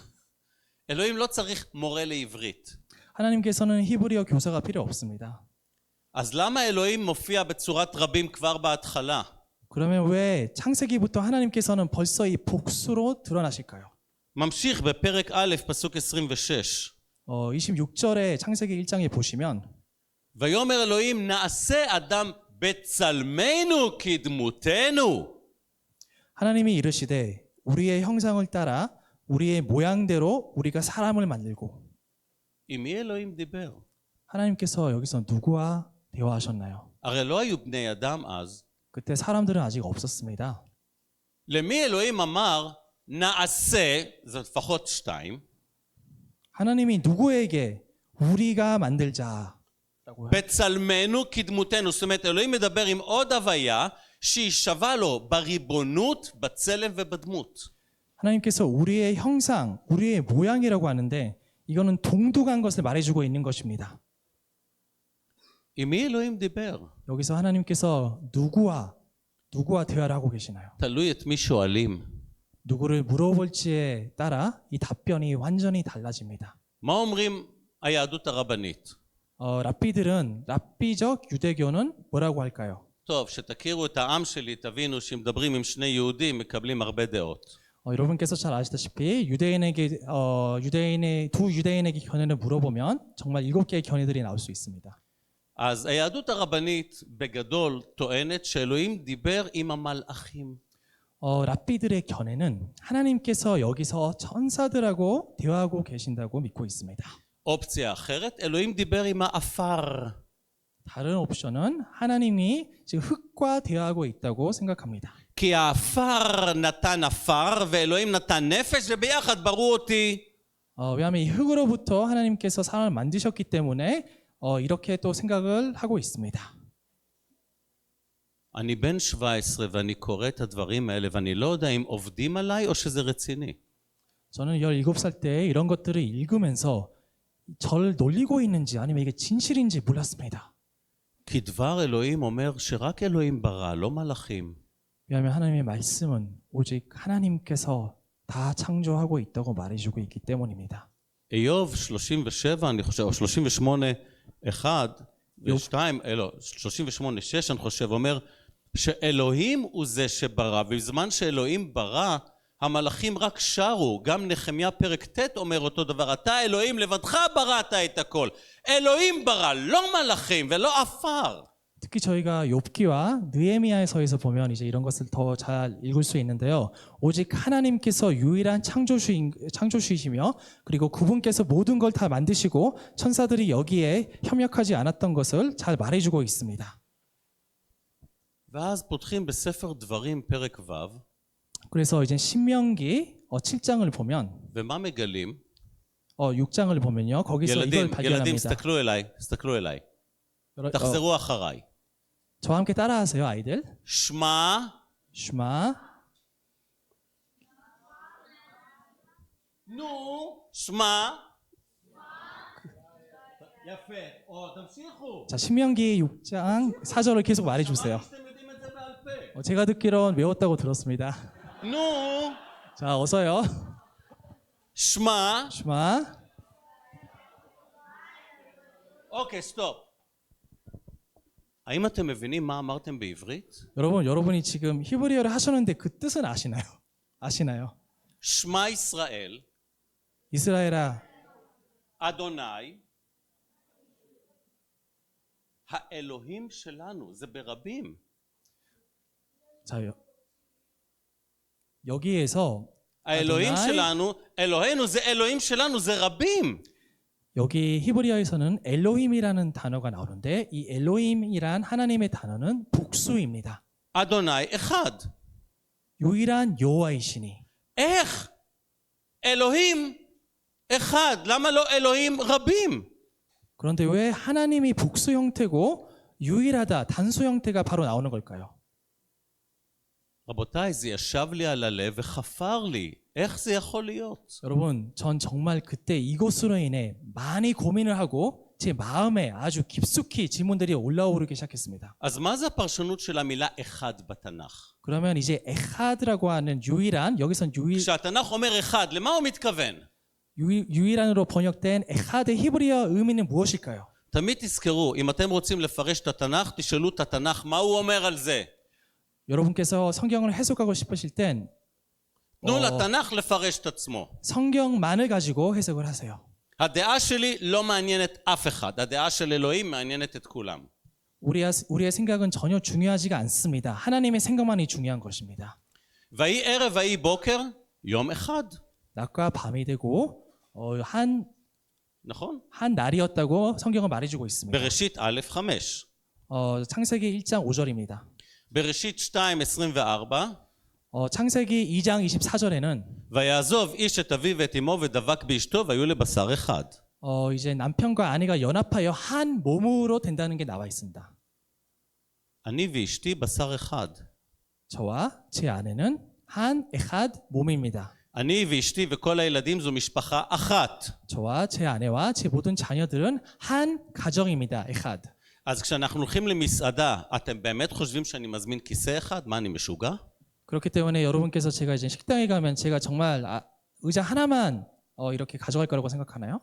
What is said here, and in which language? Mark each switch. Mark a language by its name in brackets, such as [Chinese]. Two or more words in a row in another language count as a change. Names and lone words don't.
[Hebrew] אלוהים לא צריך מורה לעברית. [Korean] 하나님께서는 히브리어 교사가 필요 없습니다. [Hebrew] אז למה אלוהים מופיע בצורת רבים כבר בהתחלה? [Korean] 그러면 왜 창세기부터 하나님께서는 벌써 이 복수로 드러나실까요? [Hebrew] ממשיך בפרק א', פסוק 26. [Korean] 26절에 창세기 1장에 보시면 [Hebrew] ויאמר אלוהים נעשה אדם בצלמנו כדמותנו. [Korean] 하나님이 이르시되 우리의 형상을 따라 우리의 모양대로 우리가 사람을 만들고. [Hebrew] עם מי אלוהים דיבר? [Korean] 하나님께서 여기서 누구와 대화하셨나요? [Hebrew] הרי לא היו בני אדם אז. [Korean] 그때 사람들은 아직 없었습니다. [Hebrew] למי אלוהים אמר נעשה, זה לפחות 2. [Korean] 하나님이 누구에게 우리가 만들자라고 [Hebrew] בצלמנו כדמותנו. זאת אומרת אלוהים מדבר עם עוד הוויה שהיא שווה לו בריבונות, בצלם ובדמות. [Korean] 하나님께서 우리의 형상, 우리의 모양이라고 하는데 이거는 동등한 것을 말해주고 있는 것입니다. [Hebrew] עם מי אלוהים דיבר? [Korean] 여기서 하나님께서 누구와 대화를 하고 계시나요? [Hebrew] תלוי את מי שואלים. [Korean] 누구를 물어볼지에 따라 이 답변이 완전히 달라집니다. [Hebrew] מה אומרים היהדות הרבנית? [Korean] 랍비적 유대교는 뭐라고 할까요? [Hebrew] טוב, שתכירו את העם שלי, תבינו שמדברים עם שני יהודים מקבלים הרבה דעות. [Korean] 여러분께서 잘 아시다시피 두 유대인에게 견해를 물어보면 정말 7개의 견해들이 나올 수 있습니다. [Hebrew] אז היהדות הרבנית בגדול טוענת שאלוהים דיבר עם המלאכים. [Korean] 랍비들의 견해는 하나님께서 여기서 천사들하고 대화하고 계신다고 믿고 있습니다. [Hebrew] אופציה אחרת, אלוהים דיבר עם האפר. [Korean] 다른 옵션은 하나님이 지금 흙과 대화하고 있다고 생각합니다. [Hebrew] כי האפר נתן אפר ואלוהים נתן נפש וביחד בראו אותי. [Korean] 왜냐하면 이 흙으로부터 하나님께서 사람을 만드셨기 때문에 이렇게 또 생각을 하고 있습니다. [Hebrew] אני בן 17 ואני קורא את הדברים האלה ואני לא יודע אם עובדים עליי או שזה רציני. [Korean] 저는 17살 때 이런 것들을 읽으면서 저를 놀리고 있는지 아니면 이게 진실인지 몰랐습니다. [Hebrew] כי דבר אלוהים אומר שרק אלוהים ברא, לא מלאכים. [Korean] 왜냐하면 하나님의 말씀은 오직 하나님께서 다 창조하고 있다고 말해주고 있기 때문입니다. [Hebrew] איוב 37 אני חושב, או 38 1 ו2, 38 6 אני חושב, אומר שאלוהים הוא זה שברא, ובזמן שאלוהים ברא המלאכים רק שרו. גם נחמיה פרק ט' אומר אותו דבר, אתה אלוהים לבדך בראת את הכל. אלוהים ברא, לא מלאכים ולא עפר. [Korean] 특히 저희가 욥기와 느헤미야서에서 보면 이제 이런 것을 더 잘 읽을 수 있는데요. 오직 하나님께서 유일한 창조주이시며 그리고 그분께서 모든 걸 다 만드시고 천사들이 여기에 협력하지 않았던 것을 잘 말해주고 있습니다. [Hebrew] ואז פותחים בספר דברים פרק ו' [Korean] 그래서 이제 신명기 7장을 보면 [Hebrew] ומה מגלים? [Korean] 6장을 보면요. 거기서 이걸 [Hebrew] ילדים, [Korean] 발견합니다. [Hebrew] תסתכלו אליי. תחזרו אחריי. [Korean] 저와 함께 따라하세요, 아이들. [Hebrew] שמע, [Korean] 슈마, [Hebrew] נו, שמע. יפה. תמשיכו. [Korean] 자, 신명기 6장 4절을 계속 말해주세요. [Hebrew] שאתם יודעים את זה בעל פה. [Korean] 제가 듣기론 외웠다고 들었습니다. [Hebrew] נו, [Korean] 자, 어서요. [Hebrew] שמע. [Korean] 슈마. [English] okay, stop. [Hebrew] האם אתם מבינים מה אמרתם בעברית? [Korean] 여러분이 지금 히브리어를 하셨는데 그 뜻은 아시나요? 아시나요? [Hebrew] שמע ישראל, [Korean] 이스라엘아, [Hebrew] אדוני, האלוהים שלנו, זה ברבים. [Korean] 자, 여기에서 [Hebrew] האלוהים אדוני, שלנו, אלוהינו זה אלוהים שלנו, זה רבים. [Korean] 여기 히브리어에서는 엘로힘이라는 단어가 나오는데 이 엘로힘이란 하나님의 단어는 복수입니다. [Hebrew] אדוני אחד. [Korean] 유일한 여호와이시니. [Hebrew] איך? אלוהים אחד. למה לא אלוהים רבים? [Korean] 그런데 왜 하나님이 복수 형태고 유일하다, 단수 형태가 바로 나오는 걸까요? [Hebrew] רבותיי, זה ישב לי על הלב וחפר לי. איך זה יכול להיות? [Korean] 여러분, 전 정말 그때 이것으로 인해 많이 고민을 하고 제 마음에 아주 깊숙이 질문들이 올라오르기 시작했습니다. [Hebrew] אז מה זה הפרשנות של המילה אחד בתנ"ך? [Korean] 그러면 이제 에하드라고 하는 유일한, 여기선 [Hebrew] כשהתנ"ך אומר אחד, למה הוא מתכוון? [Korean] 유일한으로 번역된 에하드의 히브리어 의미는 무엇일까요? [Hebrew] תמיד תזכרו, אם אתם רוצים לפרש את התנ"ך, תשאלו את התנ"ך מה הוא אומר על זה. [Korean] 여러분께서 성경을 해석하고 싶으실 땐 [Hebrew] תנו לתנ"ך לפרש את עצמו. [Korean] 성경만을 가지고 해석을 하세요. [Hebrew] הדעה שלי לא מעניינת אף אחד, הדעה של אלוהים מעניינת את כולם. [Korean] 우리의 생각은 전혀 중요하지가 않습니다. 하나님의 생각만이 중요한 것입니다. [Hebrew] ויהי ערב ויהי בוקר, יום אחד. [Korean] 낮과 밤이 되고 [Hebrew] נכון? [Korean] 한 날이었다고 성경은 말해주고 있습니다. [Hebrew] בראשית א' 5. [Korean] 창세기 1장 5절입니다. [Hebrew] בראשית 2 24. [Korean] 창세기 2장 24절에는 [Hebrew] ויעזוב איש את אביו ואת אמו ודבק באשתו והיו לבשר אחד. [Korean] 이제 남편과 아내가 연합하여 한 몸으로 된다는 게 나와 있습니다. [Hebrew] אני ואשתי בשר אחד. [Korean] 저와 제 아내는 한 에하드 몸입니다. [Hebrew] אני ואשתי וכל הילדים זו משפחה אחת. [Korean] 저와 제 아내와 제 모든 자녀들은 한 가정입니다. 에하드. [Hebrew] אז כשאנחנו הולכים למסעדה, אתם באמת חושבים שאני מזמין כיסא אחד? מה, אני משוגע? [Korean] 그렇기 때문에 여러분께서 제가 이제 식당에 가면 제가 정말 의자 하나만 이렇게 가져갈 거라고 생각하나요?